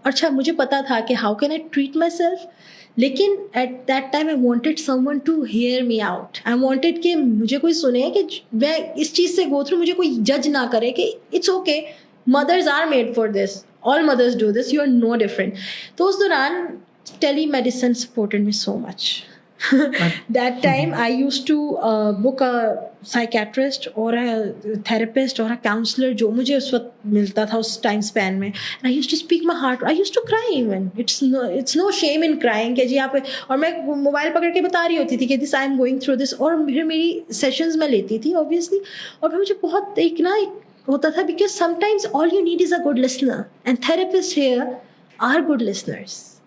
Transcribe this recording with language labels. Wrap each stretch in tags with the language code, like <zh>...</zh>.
<ur>اچھا مجھے پتا تھا کہ</ur> <en>How can I treat myself, لیکن at that time I wanted someone to hear me out. I wanted</en> <ur>کہ مجھے کوئی سنے, کہ میں اس چیز سے گو تھرو, مجھے کوئی جج نہ کرے کہ</ur> <en>It's okay, mothers are made for this, all mothers do this, you are know different.</en> <ur>تو اس دوران ٹیلی medicine</ur> <en>Supported me so much. That time I used to book a psychiatrist or a therapist or a counselor</en> <ur>جو مجھے اس وقت ملتا تھا اس time span میں,</ur> <en>and I used to speak my heart. I used to cry even. It's no shame in crying</en> <ur>کہ جی آپ, اور میں موبائل پکڑ کے بتا رہی ہوتی تھی کہ</ur> <en>this I am going through this,</en> <ur>اور پھر میری سیشنز میں لیتی تھی</ur> <en>obviously,</en> <ur>اور پھر مجھے بہت ایک نا ہوتا تھا</ur> <en>because sometimes all you need is a good listener and therapists here are good listeners.</en>